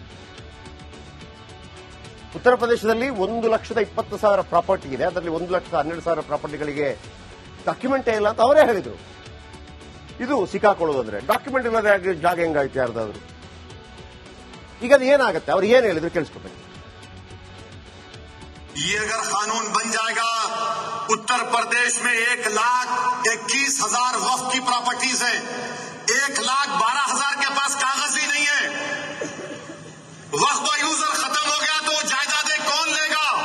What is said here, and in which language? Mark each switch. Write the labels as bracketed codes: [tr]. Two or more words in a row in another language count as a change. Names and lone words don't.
[kn] ಉತ್ತರ ಪ್ರದೇಶದಲ್ಲಿ 1,20,000 ಪ್ರಾಪರ್ಟಿ ಇದೆ, ಅದರಲ್ಲಿ 1,12,000 ಪ್ರಾಪರ್ಟಿಗಳಿಗೆ ಡಾಕ್ಯುಮೆಂಟೇ ಇಲ್ಲ ಅಂತ ಅವರೇ ಹೇಳಿದ್ರು. ಇದು ಸಿಕ್ಕಾಕೊಳ್ಳೋದು ಅಂದ್ರೆ ಡಾಕ್ಯುಮೆಂಟ್ ಇಲ್ಲದೆ ಜಾಗ ಹೆಂಗಾಯ್ತು ಯಾರ್ದಾದ್ರು. ಈಗ ಅದು ಏನಾಗುತ್ತೆ, ಅವ್ರು ಏನ್ ಹೇಳಿದ್ರು ಕೇಳಿಸ್ಕೊಬೇಕು. [hi] ये अगर कानून बन जाएगा, उत्तर प्रदेश में 1,21,000 वक्फ की प्रॉपर्टीज है, 1,12,000 के पास कागज ही नहीं है। वक्फ का यूजर खत्म हो गया तो जायदादें कौन लेगा?